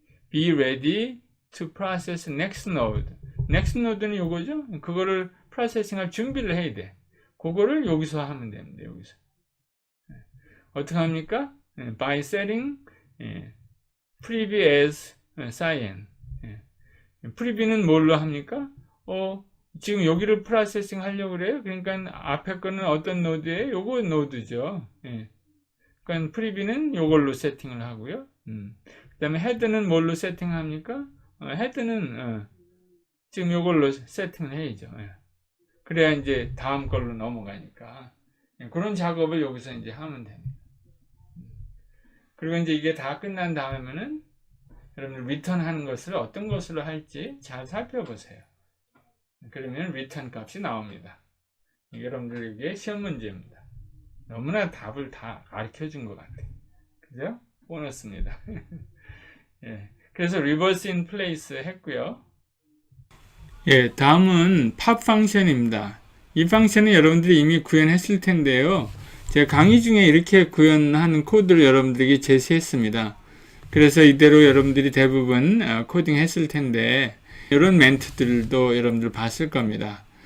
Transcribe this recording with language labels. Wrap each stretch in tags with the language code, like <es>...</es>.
<en>Be ready to process next node. next node는</en> <ko>요거죠? 그거를 프로세싱할 준비를 해야 돼. 그거를 여기서 하면 됩니다. 여기서. 어떻게 합니까?</ko> <en>By setting preview as cyan.</en> <ko>preview는 뭘로 합니까? 지금 여기를 프로세싱 하려고 그래요. 그러니까 앞에 거는 어떤 노드예요? 요거 노드죠. 그러니까 preview는 요걸로 세팅을 하고요. 그 다음에 헤드는 뭘로 세팅합니까? 헤드는 지금 요걸로 세팅을 해야죠. 그래야 이제 다음 걸로 넘어가니까. 그런 작업을 여기서 이제 하면 됩니다. 그리고 이제 이게 다 끝난 다음에는 여러분들 리턴 하는 것을 어떤 것으로 할지 잘 살펴보세요. 그러면 리턴 값이 나옵니다. 여러분들에게 시험 문제입니다. 너무나 답을 다 가르쳐 준 것 같아요. 그죠? 보너스입니다. 그래서 reverse in place 했고요. 다음은 pop 펑션입니다. 이 펑션은 여러분들이 이미 구현했을 텐데요. 제가 강의 중에 이렇게 구현하는 코드를 여러분들에게 제시했습니다. 그래서 이대로 여러분들이 대부분 코딩 했을 텐데 이런 멘트들도 여러분들 봤을 겁니다.</ko>